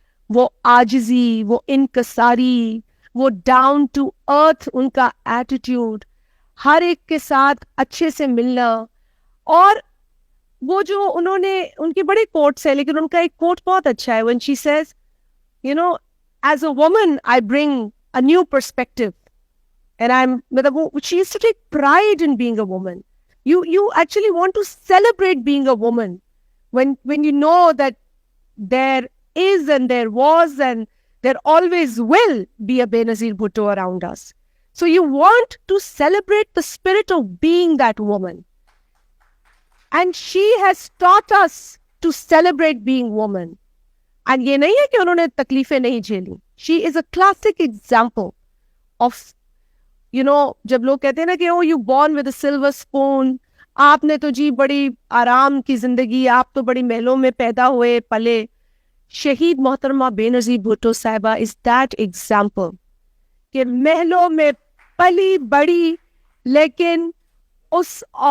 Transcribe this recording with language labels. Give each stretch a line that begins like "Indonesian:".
Hindi: वो आजिजी, वो इनकसारी, वो डाउन टू अर्थ उनका एटीट्यूड, हर एक के साथ अच्छे से मिलना. और वो जो उन्होंने, उनकी बड़े कोट्स है लेकिन उनका एक कोट बहुत अच्छा है,
English: When she says you know as a woman I bring a new perspective. And मतलब she used to take pride in being a woman. You actually want to celebrate being a woman when you know that there is and there was and there always will be a Benazir Bhutto around us. So you want to celebrate the spirit of being that woman. And she has taught us to celebrate being woman.
Hindi: And ये नहीं है कि उन्होंने तकलीफें नहीं झेली.
English: She is a classic example of, you know,
Hindi: जब लोग कहते हैं ना कि
English: oh you born with a silver spoon,
Hindi: आपने तो जी बड़ी आराम की जिंदगी, आप तो बड़ी महलों में पैदा हुए पले. शहीद मोहतरमा बेनज़ीर भुट्टो साहिबा
English: is that example
Hindi: कि महलों में पली बड़ी, लेकिन उस